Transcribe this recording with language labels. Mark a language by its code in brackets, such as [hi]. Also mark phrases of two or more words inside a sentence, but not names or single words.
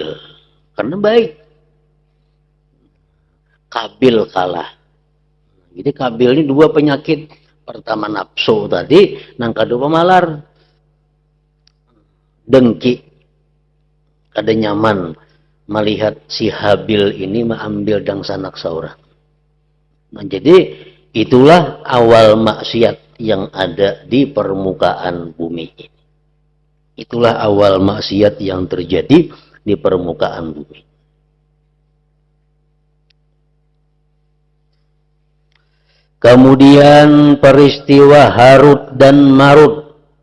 [id] Karena baik. Kabil kalah. Jadi Kabil ini dua penyakit. Pertama nafsu tadi, nang kedua pemalar. [bjn] Dengki. Kada nyaman melihat si Habil ini mengambil dangsanak seorang. [id] Nah, jadi itulah awal maksiat yang ada di permukaan bumi ini. Itulah awal maksiat yang terjadi di permukaan bumi. Kemudian peristiwa Harut dan Marut.